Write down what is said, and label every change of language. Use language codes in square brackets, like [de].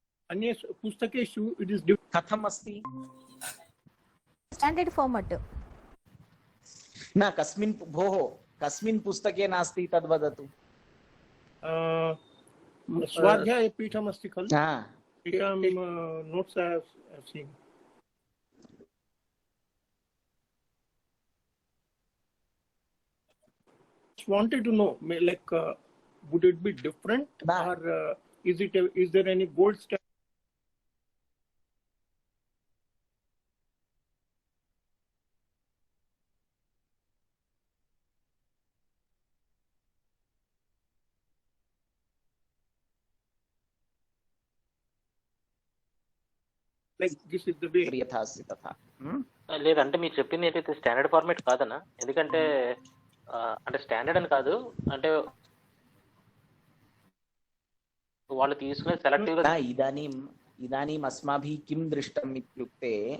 [sa] अन्य पुस्तकेषु [en] it is [sa] कथम् अस्ति? [en] standard format [sa] न कस्मिन् भोः कस्मिन् पुस्तके नास्ति तद् वदतु। स्वाध्यायपीठम् अस्ति खलु, [en] Notes I have seen. Wanted to know, like, would it be different, or is there any gold standard? Like this is the way. [sa] యథాస్తి తథా. [te] లేదంటే మీరు చెప్పింది ఏంటైతే స్టాండర్డ్ ఫార్మేట్ కాదన్నా, ఎందుకంటే అంటే స్టాండర్డ్ అని కాదు, అంటే వాళ్ళు తీసుకునే సెలెక్టివ్ గా [sa] ఇదానీం అస్మాభిः किं दृष्टम् इत्युक्ते